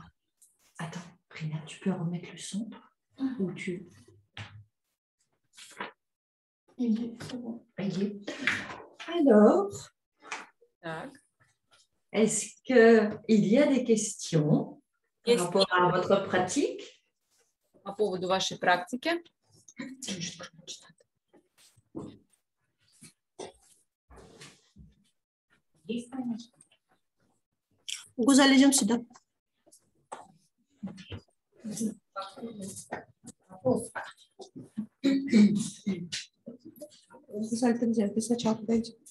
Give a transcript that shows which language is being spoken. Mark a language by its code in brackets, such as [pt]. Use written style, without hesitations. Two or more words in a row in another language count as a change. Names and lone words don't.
[fr] Attends, Prina, tu peux remettre le son ou tu. Il est, c'est bon. Il est. Alors, est-ce qu'il y a des questions par rapport à votre pratique? [ru] По поводу вашей практики. Гузаль, идем сюда. Гузаль, ты где? Ты сначала подойди.